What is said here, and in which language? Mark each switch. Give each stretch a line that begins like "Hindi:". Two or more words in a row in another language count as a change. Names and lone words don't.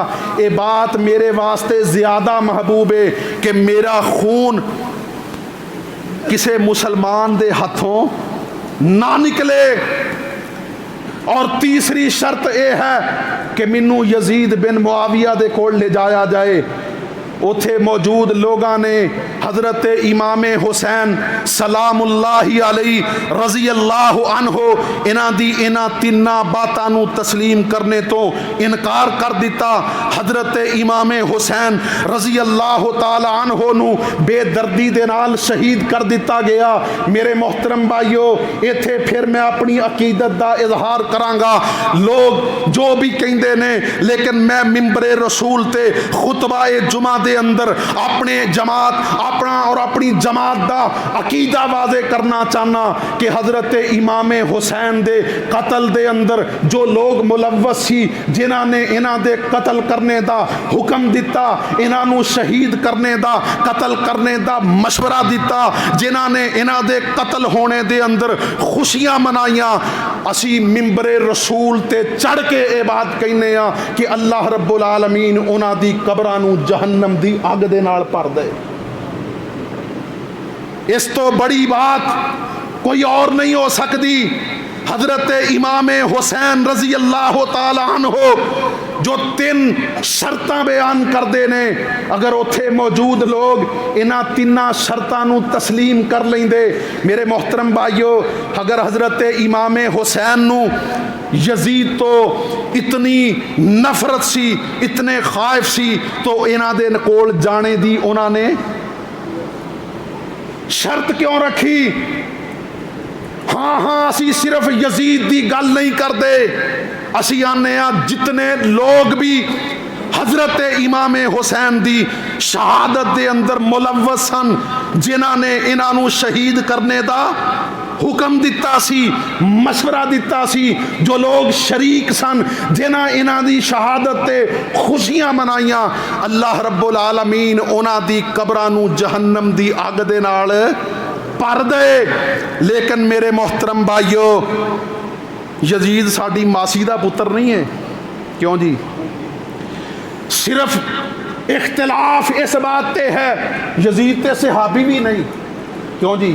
Punjabi: اے بات میرے واسطے زیادہ محبوب ہے کہ میرا خون کسے مسلمان دے ہاتھوں نہ نکلے۔ اور تیسری شرط اے ہے کہ مینوں یزید بن معاویہ دے کول لے جایا جائے۔ اتھے موجود لوگاں نے حضرت امام حسین
Arabic: سلام اللہ علیہ رضی اللہ عنہ
Punjabi: انہاں 3 باتاں نو تسلیم کرنے تو انکار کر دیتا۔ حضرت امام حسین
Arabic: رضی اللہ تعالی عنہ
Punjabi: نو بے دردی دے نال شہید کر دیتا گیا۔ میرے محترم بھائیو، ایتھے پھر میں اپنی عقیدت دا اظہار کرانگا۔ لوگ جو بھی کہندے نے، لیکن میں ممبر رسول تے خطبہ جمعہ دے اندر اپنے جماعت اپنا اور اپنی جماعت دا عقیدہ واضح کرنا چاہنا کہ حضرت امام حسین دے قتل دے اندر جو لوگ ملوث سی، جنہاں نے انہاں دے قتل کرنے دا حکم دیتا، انہاں نو شہید کرنے دا قتل کرنے دا مشورہ دیتا، جنہاں نے انہاں دے قتل ہونے دے اندر خوشیاں منائیاں، اسی ممبر رسول تے چڑھ کے اے بات کہنے ہاں کہ
Arabic: اللہ رب العالمین
Punjabi: انہاں دی قبراں نو جہنم دی اگ دے نال بھر دے۔ اس تو بڑی بات کوئی اور نہیں ہو سکتی۔ حضرت امام حسین
Arabic: رضی اللہ تعالی عنہ
Punjabi: جو 3 شرطاں بیان کر دے نے، اگر اتھے موجود لوگ انہاں 3 شرطاں نو تسلیم کر لیں دے، میرے محترم بھائیو، اگر حضرت امام حسین نو یزید تو اتنی نفرت سی، اتنے خائف سی، تو انہاں دے کول جانے دی انہاں نے شرط کیوں رکھی؟ ہاں اسی صرف یزید دی گل نہیں کر دے، اسی آنے جتنے لوگ بھی حضرت امام حسین دی شہادت دے اندر ملوث سن، جنہاں نے انہاں نو شہید کرنے دا حکم دیتا سی، مشورہ دیتا سی، جو لوگ شریک سن، جنہاں انہاں دی شہادت تے خوشیاں منائیاں،
Arabic: اللہ رب العالمین
Punjabi: انہاں دی قبراں نو جہنم دی اگ دے نال بھر دے۔ لیکن میرے محترم بھائیو، یزید ساڈی ماسی دا پتر نہیں ہے. کیوں جی؟ صرف اختلاف اس بات تے ہے یزید تے صحابی بھی نہیں. کیوں جی؟